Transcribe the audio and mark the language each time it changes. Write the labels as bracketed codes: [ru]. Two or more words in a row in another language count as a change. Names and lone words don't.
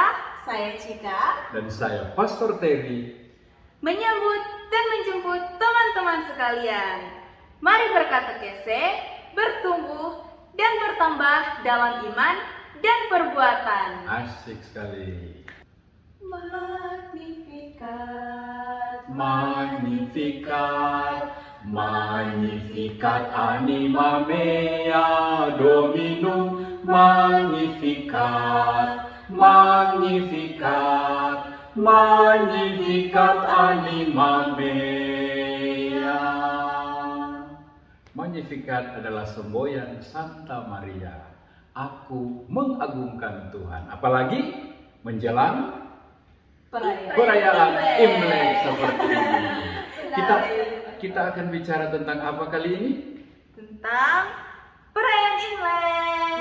[id] Saya Cika, Dan saya Pastor Terry. menyambut dan menjemput teman-teman sekalian. Mari berkatekese, bertumbuh, dan bertambah dalam iman dan perbuatan. Asik sekali. [la] Magnificat, Magnificat, Magnificat anima mea Dominum. Magnificat, Magnificat, Magnificat anima mea. [id] Magnificat adalah semboyan Santa Maria. Aku mengagungkan Tuhan. Apalagi menjelang perayaan Imlek seperti ini. Kita akan bicara tentang apa kali ini? Tentang perayaan Imlek.